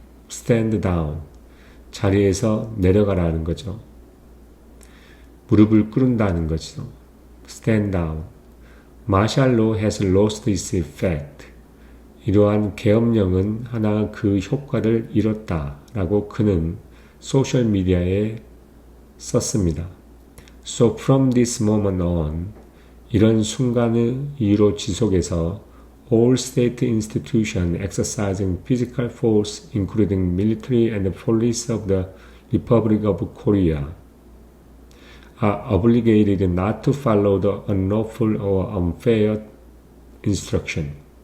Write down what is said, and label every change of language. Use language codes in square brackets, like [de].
[ko] stand down, 자리에서 내려가라는 거죠. 무릎을 꿇는다는 거죠. stand down. [en] Martial law has lost its effect. [ko] 이러한 계엄령은 하나 그 효과를 잃었다라고 그는 소셜미디어에 썼습니다. [en] So from this moment on, [ko] 이런 순간의 이후로 지속해서 [en] all state institutions exercising physical force, including military and the police of the Republic of Korea, are obligated not to follow the unlawful or unfair instruction.